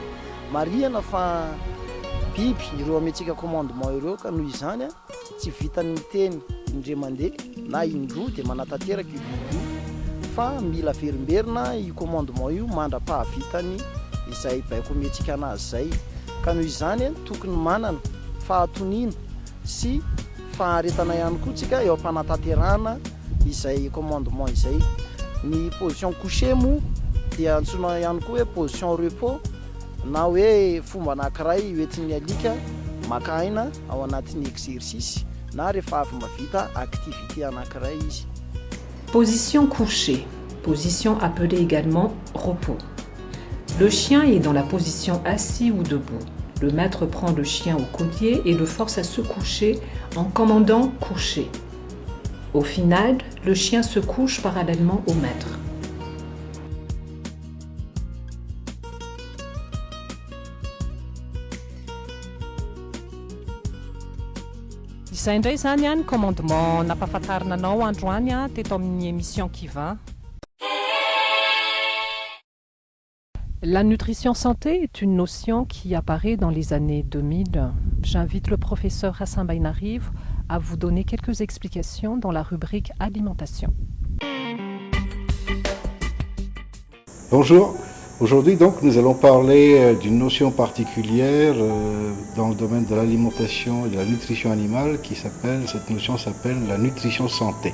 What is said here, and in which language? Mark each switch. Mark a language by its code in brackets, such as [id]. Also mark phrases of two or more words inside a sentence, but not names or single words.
[mg] Marihana fa biby ireo amentsika commandement ireo ka noho izany tsy vitany miteny indre mandeha na indroa dia manatanteraka io biby io fa mila verimberina io commandement io mandra-pahavitany izay baiko amentsika anazy zay ka noho izany tokony manana fahatonina sy faharetana ihany koa tsika eo am-panatanterahana izay commandement izay. Ny [fr] position couché [mg] mo dia antsoina ihany koa hoe [fr] position repos [mg] na hoe fomba anankiray hoentin'ny alika maka aina ao anatin'ny exercice na rehefa avy mavita activité anankiray izy. [fr] Position couchée, position appelée également repos. Le chien est dans la position assis ou debout. Le maître prend le chien au collier et le force à se coucher en commandant « coucher ». Au final, le chien se couche parallèlement au maître. [mg] Izay indray zany a ny commandement nampahafantarina anao androany teto amin'ny émission Kiva. [fr] La nutrition santé est une notion qui apparaît dans les années 2000. J'invite le professeur Hassan Bainariv à vous donner quelques explications dans la rubrique alimentation. Bonjour, aujourd'hui donc nous allons parler d'une notion particulière dans le domaine de l'alimentation et de la nutrition animale cette notion s'appelle la nutrition santé.